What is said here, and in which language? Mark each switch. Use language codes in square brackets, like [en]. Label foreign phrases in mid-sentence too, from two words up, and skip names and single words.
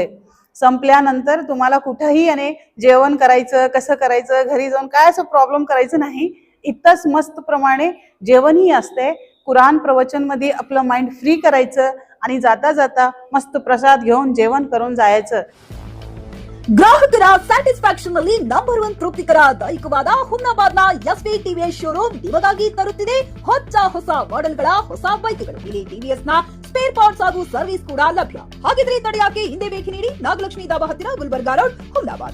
[mr] संपल्यानंतर तुम्हाला कुठेही आणि जेवण करायचं, कसं करायचं, घरी जाऊन काय असं प्रॉब्लेम करायचं नाही. इतकंच मस्त प्रमाणे जेवणही असते. कुरान प्रवचन मध्ये आपलं [en] mind free [mr] करायचं आणि जाता जाता मस्त प्रसाद घेऊन जेवण करून जायचं. [kn] ಗ್ರಾಹಕರ ಸ್ಯಾಟಿಸ್ಫ್ಯಾಕ್ಷನ್ ನಲ್ಲಿ ನಂಬರ್ 1 ತೃಪ್ತಿಕರ ದೈಹಿಕವಾದ ಹುಮ್ನಾಬಾದ್ನ ಎಸ್ವಿ ಟಿವಿಎಸ್ ಶೋರೂಮ್ ನಿಮಗಾಗಿ ತರುತ್ತಿದೆ ಹೊಸ ಮಾಡೆಲ್ಗಳ ಹೊಸ ಬೈಕ್ಗಳು. ಇಲ್ಲಿ ಟಿವಿಎಸ್ ನ [en] spare parts [kn] ಹಾಗೂ ಸರ್ವಿಸ್ ಕೂಡ ಲಭ್ಯ. ಹಾಗಿದ್ರೆ ತಡೆಯಾಕೆ ಹಿಂದೆ ಭೇಟಿ ನೀಡಿ ನಾಗಲಕ್ಷ್ಮಿ ದಾಬಾ ಹತ್ತಿರ ಗುಲ್ಬರ್ಗಾ ರೋಡ್, ಹುಮ್ನಾಬಾದ್.